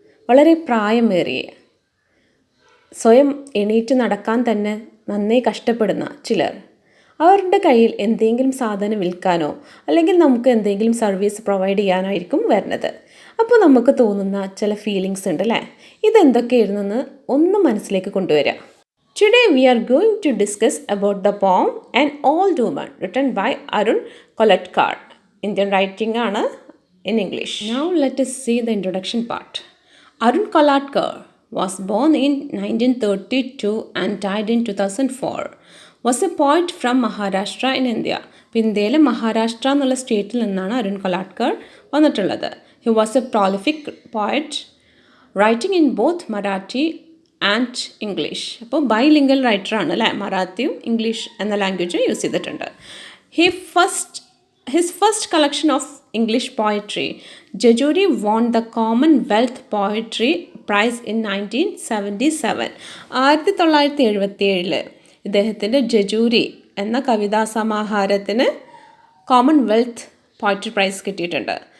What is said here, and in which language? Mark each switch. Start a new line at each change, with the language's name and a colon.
Malayalam: വളരെ പ്രായമേറിയ, സ്വയം എണീറ്റ് നടക്കാൻ തന്നെ നന്നേ കഷ്ടപ്പെടുന്ന ചിലർ. അവരുടെ കയ്യിൽ എന്തെങ്കിലും സാധനം വിൽക്കാനോ അല്ലെങ്കിൽ നമുക്ക് എന്തെങ്കിലും സർവീസ് പ്രൊവൈഡ് ചെയ്യാനോ ആയിരിക്കും വരുന്നത്. അപ്പോൾ നമുക്ക് തോന്നുന്ന ചില ഫീലിങ്സ് ഉണ്ട് അല്ലേ? ഇതെന്തൊക്കെയായിരുന്നെന്ന് ഒന്ന് മനസ്സിലേക്ക് കൊണ്ടുവരാം.
English: Today we are going to discuss about the poem An Old Woman written by Arun Kolatkar. Indian writing
Malayalam: ആണ്
English: in English. Now let us see the introduction part. Arun Kolatkar was born in 1932 and died in 2004. Was a poet from Maharashtra in India.
Malayalam: ഇന്ത്യയിലെ മഹാരാഷ്ട്ര എന്നുള്ള സ്റ്റേറ്റിൽ നിന്നാണ് അരുൺ കൊലാട്കർ വന്നിട്ടുള്ളത്.
English: He was a prolific poet, writing in both Marathi and English.
Malayalam: അപ്പോൾ bilingual റൈറ്ററാണ് അല്ലേ? മറാത്തിയും English എന്ന language use ചെയ്തിട്ടുണ്ട്.
English: His first collection of English poetry Jejuri won the Commonwealth poetry prize in 1977.
Malayalam: 1977 ഇദ്ദേഹത്തിൻ്റെ ജജൂരി എന്ന കവിതാ സമാഹാരത്തിന് കോമൺവെൽത്ത് പോയട്രി പ്രൈസ് കിട്ടിയിട്ടുണ്ട്.